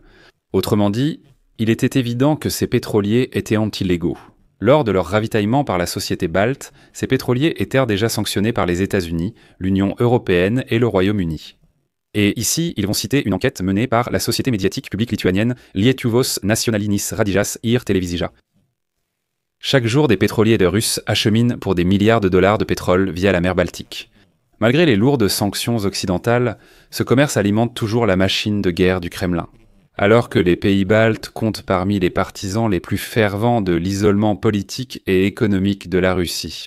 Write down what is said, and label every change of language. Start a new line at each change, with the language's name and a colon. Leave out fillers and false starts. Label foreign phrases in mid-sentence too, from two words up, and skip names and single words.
French: Autrement dit, il était évident que ces pétroliers étaient illégaux. Lors de leur ravitaillement par la société balte, ces pétroliers étaient déjà sanctionnés par les États-Unis, l'Union européenne et le Royaume-Uni. Et ici, ils vont citer une enquête menée par la société médiatique publique lituanienne Lietuvos nacionalinis radijas ir televizija. Chaque jour, des pétroliers russes acheminent pour des milliards de dollars de pétrole via la mer Baltique. Malgré les lourdes sanctions occidentales, ce commerce alimente toujours la machine de guerre du Kremlin. Alors que les pays baltes comptent parmi les partisans les plus fervents de l'isolement politique et économique de la Russie.